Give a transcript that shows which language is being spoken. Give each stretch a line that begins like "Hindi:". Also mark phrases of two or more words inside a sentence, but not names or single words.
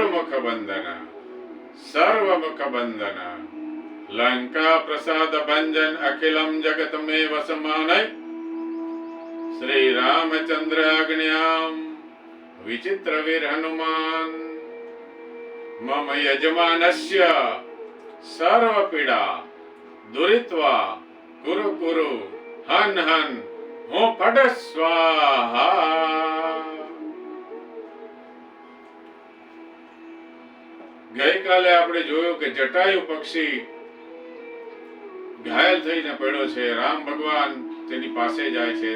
Sanskrit: मुख बंधन सर्व मुख बंधन लंका प्रसाद भंजन अखिलम जगत में वसमानय श्री रामचंद्र आज्ञाम विचित्र वीर हनुमान मम यजमानस्य सर्व पीड़ा दुरित्वा कुरु कुरु हन हन હું પડ સ્વાહા.
Gujarati: ગઈકાલે આપણે જોયું કે જટાયુ પક્ષી ઘાયલ થઈને પડ્યો છે. રામ ભગવાન તેની પાસે જાય છે.